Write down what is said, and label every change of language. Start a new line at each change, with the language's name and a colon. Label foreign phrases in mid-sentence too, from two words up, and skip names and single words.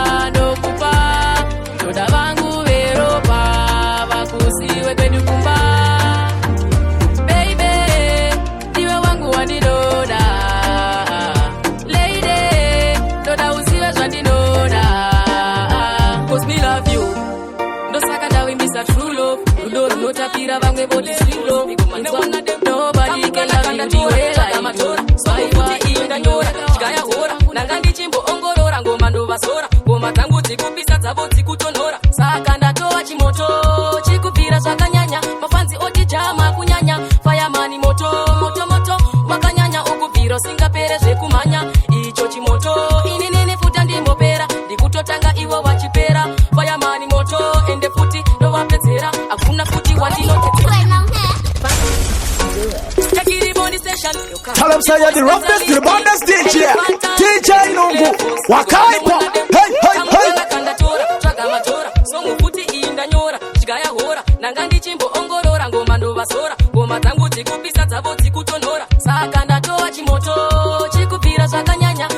Shona: Ndokupa, toda vangu veropa, vakusiwe pedu kumba. Baby, ndiwe wangu wandinoda. Lady, toda uzive zvandinoda.
English: 'Cause me love you.
Shona: Ndosaka ndawimbisa
English: true love.
Shona: Rudo runotapira vamwe voti
English: sweet love. Nobody can love you the way I do.
Shona: So kuti iyi ndanyora, chikaya hora. Nanga ndichimboongorora ngoma ndovazora. Ngoma dzangu dzikupisa dzavo dzikutonhora. Saka ndatoa chimoto, chikubvira zvakanyanya. Mafanzi oti jama kunyanya. Fireman moto, moto, moto. Wakanyanya ukubvira usingapere zvekumhanya. Icho chimoto, ini nini futa ndimbopera. Ndikutotanga iwo wachipera. Fireman moto, ende futi ndovapedzera. Hakuna futi wandinotedzera.
English: Take it body station. Tell them say you're the roughest, the baddest D J.
Shona: D J Nungu. Wakaipa. Hey, hey, hey. Songo futi iyi ndanyora, chigaya hora. Nanga ndichimboongorora ngoma ndovazora. Ngoma dzangu dzikupisa dzavo dzikutonhora. Saka ndatoa chimoto, chikubvira zvakanyanya.